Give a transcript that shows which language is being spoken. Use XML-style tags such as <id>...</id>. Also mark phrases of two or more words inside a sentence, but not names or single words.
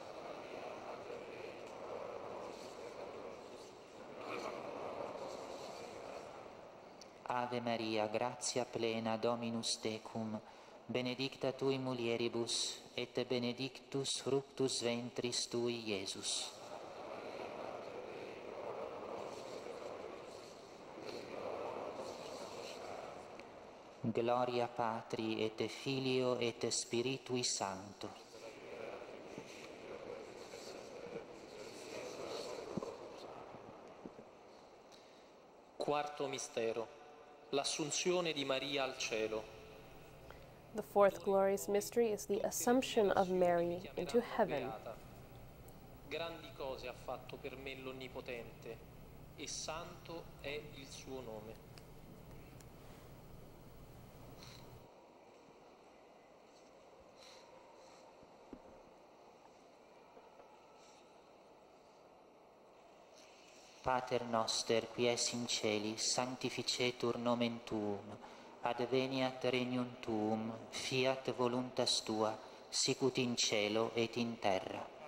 <la>Ave Maria, gratia plena, Dominus tecum, benedicta tui mulieribus, et benedictus fructus ventris tui, Iesus. Gloria Patri et Filio et Spiritui Sancto.</la> <it>Quarto mistero, l'assunzione di Maria al cielo.</it> <en>The fourth glorious mystery is the Assumption of Mary into heaven.</en> <it>Grandi cose ha fatto per me l'Onnipotente, e santo è il suo nome.</it> <la>Pater noster, qui es in celis, sanctificetur nomen tuum, adveniat regnum tuum, fiat voluntas tua, sicut in cielo et in terra.</la>